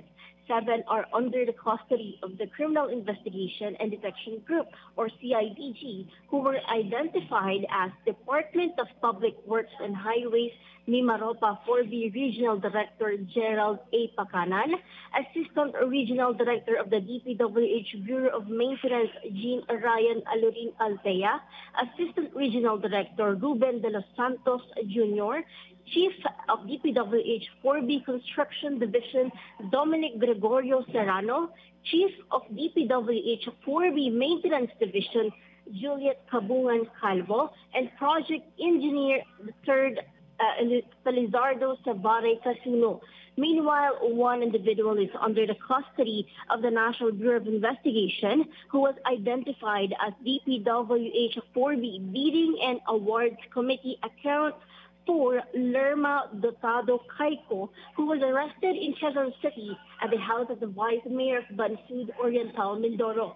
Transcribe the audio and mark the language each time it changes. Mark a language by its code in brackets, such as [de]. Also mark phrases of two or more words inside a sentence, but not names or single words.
[en] 7 are under the custody of the Criminal Investigation and Detection Group, or CIDG, who were identified as Department of Public Works and Highways Mimaropa 4B Regional Director Gerald A. Pacanan, Assistant Regional Director of the DPWH Bureau of Maintenance Jean Ryan Alurin Altea, Assistant Regional Director Ruben de los Santos Jr., Chief of DPWH 4B Construction Division Dominic Gregorio Serrano, Chief of DPWH 4B Maintenance Division Juliet Cabungan Calvo, and Project Engineer Third Felizardo Sabare Casuno. Meanwhile, 1 individual is under the custody of the National Bureau of Investigation, who was identified as DPWH 4B Bidding and Awards Committee Account for Lerma Dotado Caico, who was arrested in Quezon City at the house of the Vice Mayor of Bansud Oriental, Mindoro.